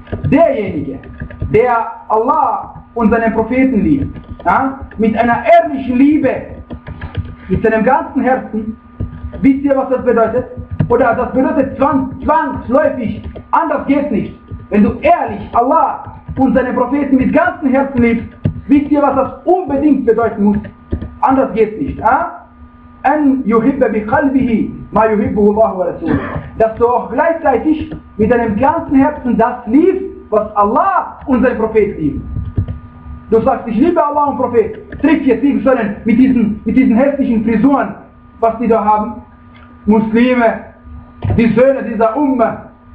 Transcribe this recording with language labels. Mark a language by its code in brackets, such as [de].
[de] Derjenige, der Allah und seinen Propheten liebt, ja, mit einer ehrlichen Liebe, mit seinem ganzen Herzen, wisst ihr, was das bedeutet? Oder das bedeutet zwangsläufig, anders geht nicht. Wenn du ehrlich Allah und seinen Propheten mit ganzem Herzen liebst, wisst ihr, was das unbedingt bedeuten muss? Anders geht nicht. Ja? [ar] أن يحب بقلبه ما يحبه الله ورسوله. [de] Dass du auch gleichzeitig mit deinem ganzen Herzen das liebst, was Allah und sein Prophet liebt. Du sagst, ich liebe Allah und Prophet. Triff jetzt nicht sondern mit diesen hässlichen Frisuren, was die da haben. Muslime, die Söhne dieser Umma.